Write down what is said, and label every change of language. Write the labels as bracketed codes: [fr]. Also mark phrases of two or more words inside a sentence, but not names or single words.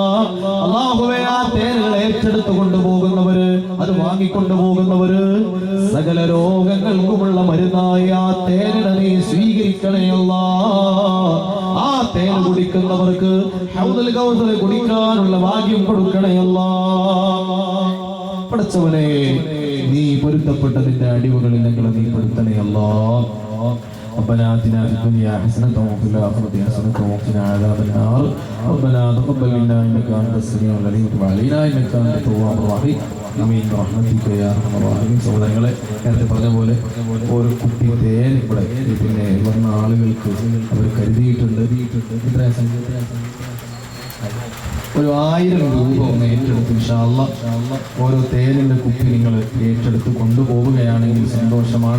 [ml] അല്ലാഹുവേ ആ തേനുകൾ ഏറ്റെടുത്തു കൊണ്ടുപോകുന്നവര്, അത് വാങ്ങിക്കൊണ്ടുപോകുന്നവര് സകല രോഗങ്ങൾക്കുമുള്ള മരുന്നായി ആ തേനിനെ നീ സ്വീകരിക്കണേ അല്ലാ. ആ തേൻ കുടിക്കുന്നവർക്ക് ഹൗദുൽ കൗസർ കുടിക്കാനുള്ള ഭാഗ്യം കൊടുക്കണേ അല്ലാ. പഠിച്ചവനെ നീ പൊരുത്തപ്പെട്ടതിന്റെ അടിവുകളിൽ ഞങ്ങളെ നീ പെടുത്തണേ അല്ലാ. [ar] ربنا آتنا في الدنيا حسنة وفي الآخرة حسنة وقنا عذاب النار. ربنا تقبل منا إنك أنت السميع العليم وتب علينا إنك أنت التواب الرحيم. ആമീൻ برحمتك يا أرحم الراحمين. [ml] സഹോദരങ്ങളെ നേരത്തെ പറഞ്ഞ പോലെ ഒരു കുപ്പി തേൻ ഇവിടെ പിന്നെ വന്ന ആളുകൾക്ക് അവർ കരുതിയിട്ടുണ്ട്. ഇത്രയും സംഖ്യ ഒരു 1000 രൂപ ഒന്ന് ഏറ്റെടുത്ത് [ar] إن شاء الله [ml] ഓരോ തേനിന്റെ കുപ്പി നിങ്ങൾ ഏറ്റെടുത്ത് കൊണ്ടുപോവുകയാണെങ്കിൽ സന്തോഷമാണ്.